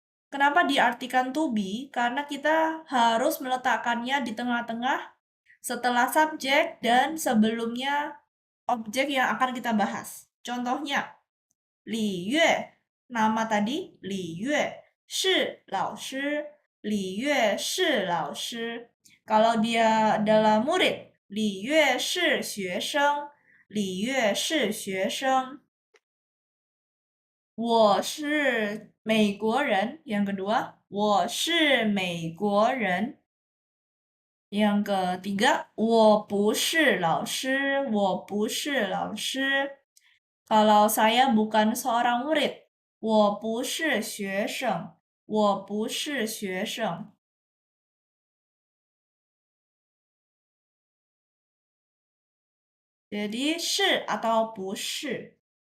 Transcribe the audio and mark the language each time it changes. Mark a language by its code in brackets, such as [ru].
[id] Kenapa diartikan to be? Karena kita harus meletakkannya di tengah-tengah setelah subjek dan sebelumnya objek yang akan kita bahas. Contohnya, Li Yue, nama tadi Li Yue, [zh] 是老师，李月是老师。 [id] Kalau dia adalah murid, [zh] 李月是学生，李月是学生。我是美国人。 [id] Yang kedua, [zh] 我是美国人。 [id] Yang ketiga, [zh] 我不是老师，我不是老师。 [id] Kalau saya bukan seorang murid, [zh] 我不是学生，我不是学生。 [id] Jadi 是 atau 不是。